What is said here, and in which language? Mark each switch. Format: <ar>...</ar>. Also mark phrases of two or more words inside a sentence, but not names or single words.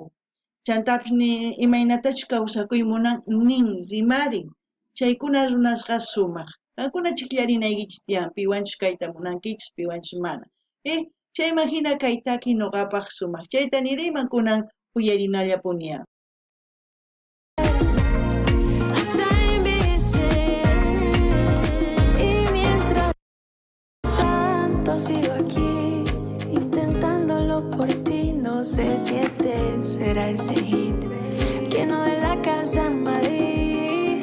<qu>Chantapis ni imaynatachus kawsakuy munan nin rimarin. Chaykuna runasqa sumaq. Qankuna chikllarinaykichis tiyan piwanchus kayta munankichis piwanchus mana. Chayman hina kaytaki nuqapaq sumaq. Chayta niriyman kunan puyarinalla punia.</qu> <es>Hasta envejecer. Y mientras tanto sigo aquí, intentándolo por ti. No sé si este será ese hit que no de la casa en Madrid.</es>